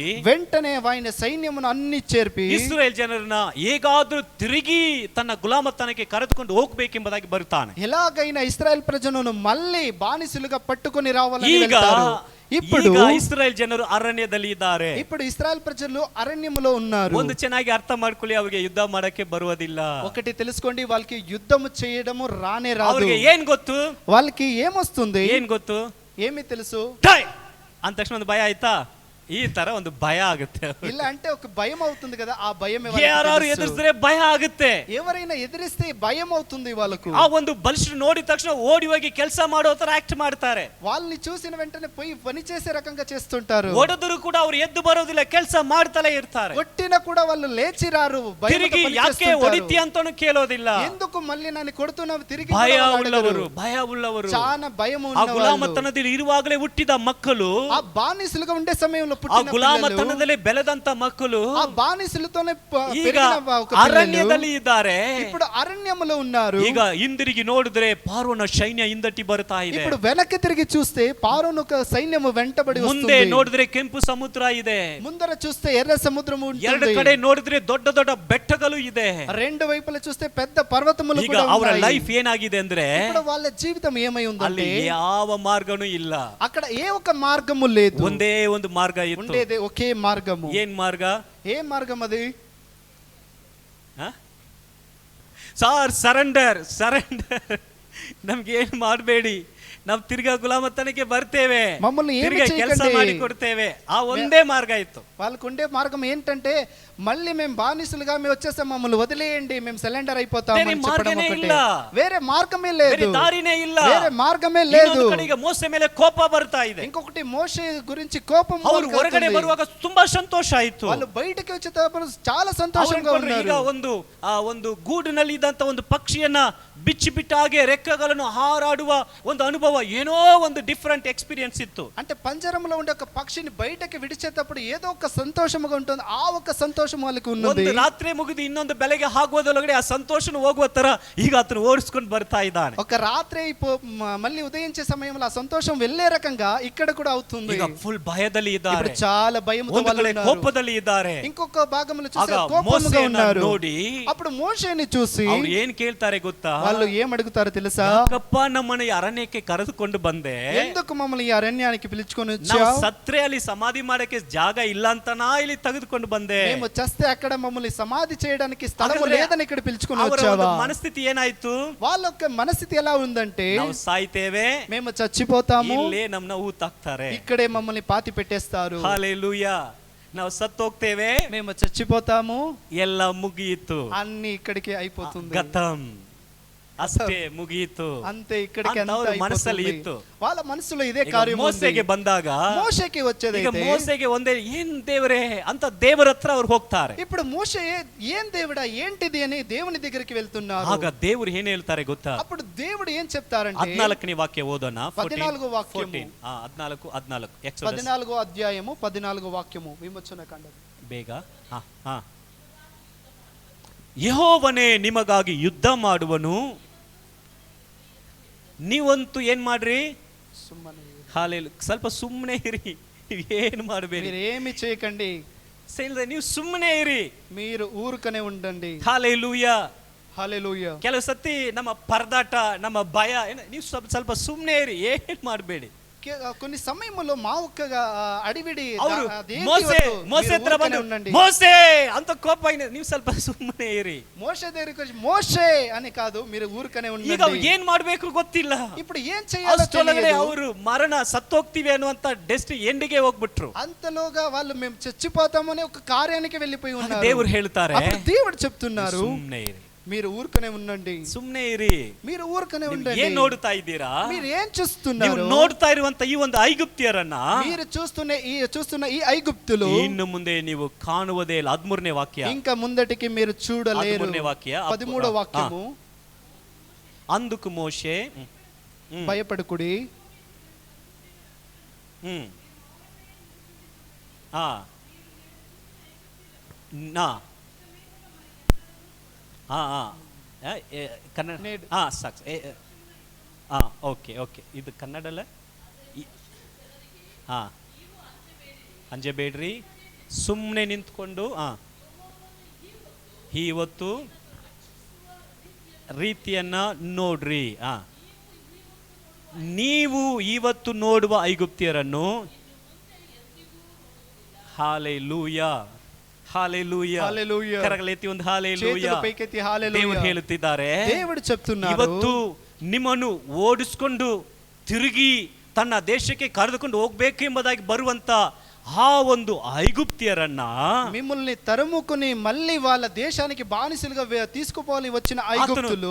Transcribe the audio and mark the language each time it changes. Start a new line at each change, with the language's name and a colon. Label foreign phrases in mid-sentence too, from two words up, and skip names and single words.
Telugu: వెంటనే ఆయన సైన్యమును అన్ని చేర్పి
Kannada: ಇಸ್ರಾಯೇಲ್ ಜನರನ್ನ ಹೇಗಾದ್ರೂ ತಿರುಗಿ ತನ್ನ ಗುಲಾಮತನಕ್ಕೆ ಕರೆದುಕೊಂಡು ಹೋಗ್ಬೇಕೆಂಬುದಾಗಿ ಬರುತ್ತಾನೆ.
Telugu: ఎలాగైనా ఇశ్రాయేల్ ప్రజలను మళ్ళీ బానిసలుగా పట్టుకొని రావాలని
Kannada: ಈಗ
Telugu: వెళ్తారు. ఇప్పుడు
Kannada: ಇಸ್ರಾಯೇಲ್ ಜನರು ಅರಣ್ಯದಲ್ಲಿ ಇದ್ದಾರೆ.
Telugu: ఇప్పుడు ఇశ్రాయేల్ ప్రజలు అరణ్యములో ఉన్నారు.
Kannada: ಒಂದು ಚೆನ್ನಾಗಿ ಅರ್ಥ ಮಾಡ್ಕೊಳ್ಳಿ, ಅವರಿಗೆ ಯುದ್ಧ ಮಾಡಕ್ಕೆ ಬರುವುದಿಲ್ಲ.
Telugu: ఒకటి తెలుసుకోండి, వాళ్ళకి యుద్ధము చేయడము రానే రాదు.
Kannada: ಅವರಿಗೆ ಏನ್ ಗೊತ್ತು?
Telugu: వాళ్ళకి ఏమొస్తుంది?
Kannada: ಏನ್ ಗೊತ್ತು?
Telugu: ఏమి తెలుసు?
Kannada: ಟೈ ಅಂದ ತಕ್ಷಣ ಒಂದು ಭಯ ಆಯ್ತಾ? ಈ ತರ ಒಂದು ಭಯ ಆಗುತ್ತೆ.
Telugu: ಇಲ್ಲ అంటే ఒక భయం అవుతుంది కదా, ఆ భయం
Kannada: ಯಾರು ಎದುರಿಸಿದ್ರೆ ಭಯ ಆಗುತ್ತೆ.
Telugu: ఎవరైనా ఎదిరిస్తే భయం అవుతుంది వాళ్ళకు.
Kannada: ಆ ಒಂದು ಬಲಿಷ್ಠ ನೋಡಿದ ತಕ್ಷಣ ಓಡಿ ಹೋಗಿ ಕೆಲಸ ಮಾಡೋ ತರ ಆಕ್ಟ್ ಮಾಡ್ತಾರೆ.
Telugu: వాళ్ళని చూసిన వెంటనే పోయి పని చేసే రకంగా చేస్తుంటారు.
Kannada: ಹೊಡೆದರೂ ಕೂಡ ಅವ್ರು ಎದ್ದು ಬರೋದಿಲ್ಲ, ಕೆಲಸ ಮಾಡ್ತಲೇ ಇರ್ತಾರೆ.
Telugu: కొట్టిన కూడా వాళ్ళు లేచి రారు,
Kannada: ತಿರುಗಿ ಯಾಕೆ ಹೊಡಿತಿ ಅಂತಾನು ಕೇಳೋದಿಲ್ಲ.
Telugu: ఎందుకు మళ్ళీ నన్ను కొడుతున్నావు తిరిగి
Kannada: ಭಯ ಉಳ್ಳವರು, ಭಯ ಉಳ್ಳವರು,
Telugu: చాలా భయం
Kannada: ಆ
Telugu: ఉన్నవాళ్ళు.
Kannada: ಗುಲಾಮತನದಲ್ಲಿ ಇರುವಾಗಲೇ ಹುಟ್ಟಿದ ಮಕ್ಕಳು,
Telugu: ఆ బానిసలుగా ఉండే సమయంలో
Kannada: ಆ
Telugu: పుట్టిన
Kannada: ಗುಲಾಮತನದಲ್ಲಿ ಬೆಳೆದಂತ ಮಕ್ಕಳು
Telugu: ఆ బానిసలతోనే
Kannada: ಈಗ
Telugu: పెరిగిన ఒక పిల్లలు
Kannada: ಅರಣ್ಯದಲ್ಲಿ ಇದ್ದಾರೆ.
Telugu: ఇప్పుడు అరణ్యములో ఉన్నారు.
Kannada: ಈಗ ಹಿಂದಿರುಗಿ ನೋಡಿದ್ರೆ ಪಾರೋನ ಸೈನ್ಯ ಹಿಂದಟ್ಟಿ ಬರ್ತಾ ಇದೆ.
Telugu: ఇప్పుడు వెనక్కి తిరిగి చూస్తే పారోను ఒక సైన్యము వెంటబడి
Kannada: ಮುಂದೆ
Telugu: వస్తుంది.
Kannada: ನೋಡಿದ್ರೆ ಕೆಂಪು ಸಮುದ್ರ ಇದೆ,
Telugu: ముందర చూస్తే ఎర్ర సముద్రము
Kannada: ಎರಡು
Telugu: ఉంటుంది.
Kannada: ಕಡೆ ನೋಡಿದ್ರೆ ದೊಡ್ಡ ದೊಡ್ಡ ಬೆಟ್ಟಗಳು ಇದೆ.
Telugu: రెండు వైపులా చూస్తే పెద్ద పర్వతములు
Kannada: ಈಗ
Telugu: కూడా
Kannada: ಅವರ
Telugu: ఉన్నాయి.
Kannada: ಲೈಫ್ ಏನಾಗಿದೆ ಅಂದ್ರೆ
Telugu: ఇప్పుడు వాళ్ళ జీవితం ఏమై
Kannada: ಅಲ್ಲಿ
Telugu: ఉందంటే
Kannada: ಯಾವ ಮಾರ್ಗನೂ ಇಲ್ಲ,
Telugu: అక్కడ ఏ ఒక మార్గము లేదు.
Kannada: ಒಂದೇ ಒಂದು ಮಾರ್ಗ ಇತ್ತು.
Telugu: ఉండేదే ఒకే మార్గము.
Kannada: ಏನ್ ಮಾರ್ಗ?
Telugu: ఏ మార్గం అది?
English: sir surrender, surrender.
Kannada: ನಮ್ಗೆ ಏನ್ ಮಾಡಬೇಡಿ, ನಾವು ತಿರ್ಗಾ ಗುಲಾಮತನಕ್ಕೆ ಬರ್ತೇವೆ,
Telugu: మమ్మల్ని ఏమి
Kannada: ತಿರ್ಗಾ ಕೆಲಸ
Telugu: చేయకండి.
Kannada: ಮಾಡಿ ಕೊಡ್ತೇವೆ. ఆ ಒಂದೇ ಮಾರ್ಗ ಇತ್ತು.
Telugu: వాళ్ళకు ఉండే మార్గం ఏంటంటే మళ్ళీ మేము బానిసలుగా మేము వచ్చేసాం, మమ్మల్ని వదిలేయండి, మేము సరెండర్ అయిపోతాం
Kannada: ಬೇರೆ
Telugu: అని చెప్పడం మార్గమే ఒకటే.
Kannada: ಇಲ್ಲ.
Telugu: వేరే మార్గమే
Kannada: ಬೇರೆ
Telugu: లేదు,
Kannada: ದಾರಿನೇ ಇಲ್ಲ,
Telugu: వేరే మార్గమే లేదు.
Kannada: ಇನ್ನೊಂದು ಕಡೆಗೆ ಮೋಸೆ ಮೇಲೆ ಕೋಪ ಬರ್ತಾ ಇದೆ.
Telugu: ఇంకొకటి మోషే గురించి కోపం
Kannada: ಅವರು
Telugu: వాళ్ళకి
Kannada: ಹೊರಗಡೆ
Telugu: అవుతుంది.
Kannada: ಬರುವಾಗ ತುಂಬಾ ಸಂತೋಷ ಆಯ್ತು.
Telugu: వాళ్ళు బయటికి వచ్చేటప్పుడు చాలా సంతోషంగా
Kannada: ಅವ್ರು ಈಗ
Telugu: ఉన్నారు.
Kannada: ಒಂದು ಗೂಡಿನಲ್ಲಿ ಇದ್ದಂತ ಒಂದು ಪಕ್ಷಿಯನ್ನ ಬಿಚ್ಚಿ ಬಿಟ್ಟ ಹಾಗೆ ರೆಕ್ಕೆಗಳನ್ನು ಹಾರಾಡುವ ಒಂದು ಅನುಭವ, ಏನೋ ಒಂದು
English: different experience
Kannada: ಇತ್ತು.
Telugu: అంటే పంజరంలో ఉండే ఒక పక్షిని బయటకి విడిచేటప్పుడు ఏదో ఒక సంతోషముగా ఉంటుంది, ఆ ఒక సంతోషం వాళ్ళకి ఉన్నది.
Kannada: ಒಂದು ರಾತ್ರಿ ಮುಗಿದು ಇನ್ನೊಂದು ಬೆಳಗ್ಗೆ ಆಗುವುದರೊಳಗಡೆ ಆ ಸಂತೋಷನ ಹೋಗುವ ತರ ಈಗ ಆತನು ಓಡಿಸ್ಕೊಂಡು ಬರ್ತಾ ಇದ್ದಾನೆ.
Telugu: ఒక రాత్రి మళ్ళీ ఉదయించే సమయంలో ఆ సంతోషం వెళ్ళే రకంగా ఇక్కడ కూడా అవుతుంది.
Kannada: ಈಗ ಫುಲ್ ಭಯದಲ್ಲಿ ಇದ್ದಾರೆ,
Telugu: ఇప్పుడు చాలా భయంతో
Kannada: ಒಂದು
Telugu: వాళ్ళు
Kannada: ಕಡೆ
Telugu: ఉన్నారు.
Kannada: ಕೋಪದಲ್ಲಿ ಇದ್ದಾರೆ.
Telugu: ఇంకొక భాగంలో చూస్తే
Kannada: ಆಗ
Telugu: కోపముగా
Kannada: ಮೋಸೆಯನ್ನ
Telugu: ఉన్నారు.
Kannada: ನೋಡಿ
Telugu: అప్పుడు మోషేని చూసి
Kannada: ಅವ್ರು ಏನ್ ಕೇಳ್ತಾರೆ ಗೊತ್ತಾ?
Telugu: వాళ్ళు ఏం అడుగుతారో తెలుసా?
Kannada: ಯಾಕಪ್ಪ ನಮ್ಮನ್ನ ಈ ಅರಣ್ಯಕ್ಕೆ ಕರೆದುಕೊಂಡು ಬಂದೆ,
Telugu: ఎందుకు మమ్మల్ని ఈ అరణ్యానికి పిలుచుకొని
Kannada: ನಾವು
Telugu: వచ్చావు?
Kannada: ಸತ್ರೆ ಅಲ್ಲಿ ಸಮಾಧಿ ಮಾಡಕ್ಕೆ ಜಾಗ ಇಲ್ಲ ಅಂತನಾ ಇಲ್ಲಿ ತೆಗೆದುಕೊಂಡು ಬಂದೆ?
Telugu: మేము చస్తే అక్కడ మమ్మల్ని సమాధి చేయడానికి స్థలము
Kannada: ಹಾಗಾದ್ರೆ
Telugu: లేదని ఇక్కడ పిలుచుకొని
Kannada: ಅವರ
Telugu: వచ్చావా?
Kannada: ಒಂದು ಮನಸ್ಥಿತಿ ಏನಾಯ್ತು?
Telugu: వాళ్ళ యొక్క మనస్థితి ఎలా ఉందంటే
Kannada: ನಾವು ಸಾಯ್ತೇವೆ,
Telugu: మేము చచ్చిపోతాము,
Kannada: ಇಲ್ಲೇ ನಮ್ಮನ್ನ ಊತಾಕ್ತಾರೆ.
Telugu: ఇక్కడే మమ్మల్ని పాతి పెట్టేస్తారు.
Kannada: ಹಾಲೆಲೂಯಾ. ನಾವು ಸತ್ತೋಗ್ತೇವೆ,
Telugu: మేము చచ్చిపోతాము,
Kannada: ಎಲ್ಲ ಮುಗಿಯಿತು,
Telugu: అన్ని ఇక్కడికి అయిపోతుంది,
Kannada: ಗತಂ, ಅಷ್ಟೇ ಮುಗಿಯಿತು
Telugu: అంతే ఇక్కడికి
Kannada: ಅಂತ ಅವ್ರ ಮನಸ್ಸಲ್ಲಿ ಇತ್ತು.
Telugu: వాళ్ళ మనసులో ఇదే
Kannada: ಈಗ
Telugu: కార్యం
Kannada: ಮೋಸೆಗೆ
Telugu: ఉంది.
Kannada: ಬಂದಾಗ
Telugu: మోషేకి వచ్చేది
Kannada: ಈಗ ಮೋಸೆಗೆ ಒಂದೇ ಏನ್ ದೇವರೇ ಅಂತ ದೇವರ ಹತ್ರ ಅವ್ರು ಹೋಗ್ತಾರೆ.
Telugu: ఇప్పుడు మోషే ఏం దేవుడా ఏంటిది అని దేవుని దగ్గరికి వెళ్తున్నారు.
Kannada: ಆಗ ದೇವರು ಏನ್ ಹೇಳ್ತಾರೆ ಗೊತ್ತಾ?
Telugu: అప్పుడు దేవుడు ఏం చెప్తారంటే
Kannada: 14ನೇ ವಾಕ್ಯ ಓದೋಣ.
Telugu: 14వ వాక్యము. 14 14వ అధ్యాయము 14వ వాక్యము విమోచన కాండం.
Kannada: ಬೇಗ ಯೆಹೋವನೇ ನಿಮಗಾಗಿ ಯುದ್ಧ ಮಾಡುವನು, ನೀವಂತೂ ಏನ್ ಮಾಡ್ರಿ? ಸ್ವಲ್ಪ ಸುಮ್ಮನೆ ಇರಿ, ಏನು ಮಾಡಬೇಡಿ,
Telugu: మీరేమి చేయకండి,
Kannada: ನೀವು ಸುಮ್ಮನೆ ಇರಿ,
Telugu: మీరు ఊరుకనే ఉండండి.
Kannada: ಹಾಲೆಲೂಯಾ,
Telugu: హల్లెలూయా.
Kannada: ಕೆಲವು ಸತಿ ನಮ್ಮ ಪರದಾಟ, ನಮ್ಮ ಭಯ, ನೀವು ಸ್ವಲ್ಪ ಸುಮ್ಮನೆ ಇರಿ, ಏನ್ ಮಾಡಬೇಡಿ.
Telugu: కొన్ని సమయంలో మా ఒక్క అడివిడి
Kannada: ಅವರು ಅದೇಂತಿ ಮೋಸೆ ಇವತ್ತು ಮೋಸೆ
Telugu: మీరు
Kannada: ಹತ್ರ
Telugu: ఊరికనే
Kannada: ಬಂದು
Telugu: ఉండండి.
Kannada: ಮೋಸೆ ಅಂತ ಕೋಪ ನೀವು ಸ್ವಲ್ಪ ಸುಮ್ಮನೆ ಇರಿ.
Telugu: మోషే దగ్గరికి వచ్చి మోషే అని కాదు, మీరు ఊరికనే
Kannada: ಈಗ
Telugu: ఉండండి.
Kannada: ಏನ್ ಮಾಡ್ಬೇಕು ಗೊತ್ತಿಲ್ಲ.
Telugu: ఇప్పుడు ఏం చేయాలో
Kannada: ಅಷ್ಟೊಳಗಡೆ
Telugu: తెలియదు.
Kannada: ಅವರು ಮರಣ ಸತ್ತೋಗ್ತೀವಿ ಅನ್ನುವಂತ ಡೆಸ್ಟ್ ಎಂಡಿಗೆ ಹೋಗ್ಬಿಟ್ರು.
Telugu: అంతలోగా వాళ్ళు మేము చచ్చిపోతామని ఒక కార్యానికి వెళ్ళిపోయి ఉన్నారు.
Kannada: ದೇವರು ಹೇಳ್ತಾರೆ
Telugu: అప్పుడు దేవుడు చెప్తున్నారు,
Kannada: ಸುಮ್ಮನೆ ಇರಿ,
Telugu: మీరు ఊరికనే ఉండండి,
Kannada: ಸುಮ್ಮನೆ ಇರಿ.
Telugu: మీరు ఊరికనే
Kannada: ನೀವು
Telugu: ఉండండి.
Kannada: ಏನ್ ನೋಡ್ತಾ ಇದ್ದೀರಾ?
Telugu: మీరు ఏం
Kannada: ನೀವು
Telugu: చూస్తున్నారు?
Kannada: ನೋಡ್ತಾ ಇರುವಂತ ಈ ಒಂದು ಐಗುಪ್ತಿಯರನ್ನ
Telugu: మీరు చూస్తున్న ఈ ఐగుప్తులు
Kannada: ಇನ್ನು ಮುಂದೆ ನೀವು ಕಾಣುವುದೇ ಇಲ್ಲ. 13ನೇ ವಾಕ್ಯ,
Telugu: ఇంకా ముందటికి మీరు చూడలేరు.
Kannada: 13ನೇ ವಾಕ್ಯ,
Telugu: 13వ వాక్యము, అందుకు మోషే భయపడకుడి,
Kannada: నా ಕನ್ನಡ ಸಾಕು.
English: okay okay,
Kannada: ಇದು ಕನ್ನಡಲ್ಲ. ಅಂಜಬೇಡ್ರಿ, ಸುಮ್ಮನೆ ನಿಂತ್ಕೊಂಡು ಇವತ್ತು ರೀತಿಯನ್ನ ನೋಡ್ರಿ. ನೀವು ಇವತ್ತು ನೋಡುವ ಐಗುಪ್ತಿಯರನ್ನು, ಹಾಲೆಲೂಯಾ ಹಾಲೆಲೂಯಾ
Telugu: హల్లెలూయా,
Kannada: ಕರಗಲೆತ್ತಿ ಒಂದು ಹಾಲೆಲೂಯಾ.
Telugu: చేతులు పైకెత్తి హల్లెలూయా.
Kannada: ದೇವರು ಹೇಳುತ್ತಿದ್ದಾರೆ,
Telugu: దేవుడు చెప్తున్నారు,
Kannada: ಇವತ್ತು ನಿಮ್ಮನ್ನು ಓಡಿಸ್ಕೊಂಡು ತಿರುಗಿ ತನ್ನ ದೇಶಕ್ಕೆ ಕರೆದುಕೊಂಡು ಹೋಗ್ಬೇಕು ಎಂಬುದಾಗಿ ಬರುವಂತ ಆ ಒಂದು ಐಗುಪ್ತಿಯರನ್ನ,
Telugu: మిమ్మల్ని తరుముకుని మళ్ళీ వాళ్ళ దేశానికి బానిసలుగా తీసుకుపోవాలి వచ్చిన ఐగుప్తులు